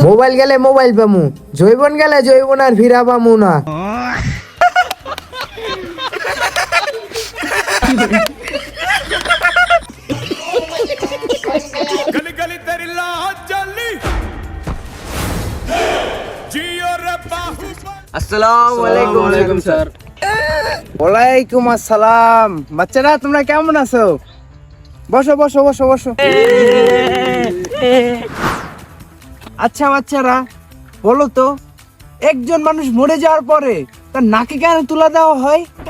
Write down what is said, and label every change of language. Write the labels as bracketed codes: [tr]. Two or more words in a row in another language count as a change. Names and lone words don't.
[bn] মোবাইল গেলে মোবাইল পামু, জৈবন গেলে জৈবন আর ফিরা পামু না। [hi] गली गली तेरी लाहौर चली जियो रे बाहुबली। [ar] السلام عليكم. [bn] ওয়ালাইকুম স্যার। [ar] وعليكم السلام. [bn] বাচ্চারা তোমরা কেমন আছো? বসো বসো বসো বসো। আচ্ছা বাচ্চারা বলো তো, একজন মানুষ মরে যাওয়ার পরে তার নাকে কেন তুলা দেওয়া হয়?